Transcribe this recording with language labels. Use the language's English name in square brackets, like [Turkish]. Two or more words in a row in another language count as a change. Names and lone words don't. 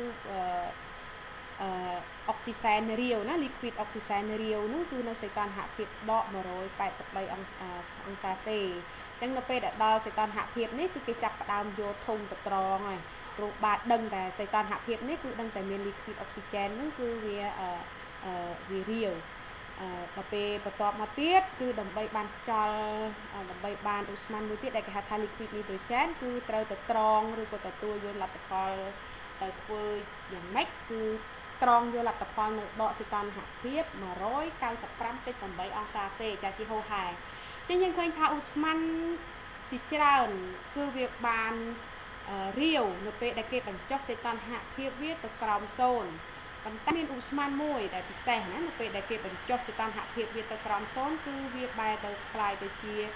[Khmer] អុកស៊ីសែនរាវណា liquid អុកស៊ីសែនរាវហ្នឹងគឺនៅសីតុណ្ហភាពដក183អង្សាសេអញ្ចឹងនៅពេលដែលដល់សីតុណ្ហភាពនេះគឺគេចាប់ផ្ដើមយកធុងទៅត្រង់ហើយព្រោះ បាទដឹងតែសីតុណ្ហភាពនេះគឺដឹងតែមាន [English] liquid oxygen [Khmer] ហ្នឹងគឺវារាវដល់ពេលបន្ទាប់មកទៀតគឺដើម្បីបានខ្យល់ដើម្បីបាន ឧស្ម័នមួយទៀតដែលគេហៅថា [English] liquid nitrogen [Khmer] គឺត្រូវទៅត្រង់ឬក៏ទទួលយកលទ្ធផលទៅធ្វើយ៉ាងម៉េចគឺត្រង់យកលទ្ធផលនៅដកសីតុណ្ហភាព195.8 អង្សាសេចាជាហូរហែអញ្ចឹងយើងឃើញថាឧស្ម័នទីច្រើនគឺវាបានរាវនៅពេលដែលគេបញ្ចុះសីតុណ្ហភាពវាទៅក្រោម0ប៉ុន្តែមានឧស្ម័នមួយដែលពិសេសណានៅពេលដែលគេបញ្ចុះសីតុណ្ហភាពវាទៅក្រោម0គឺវាបែរទៅคล้ายទៅជា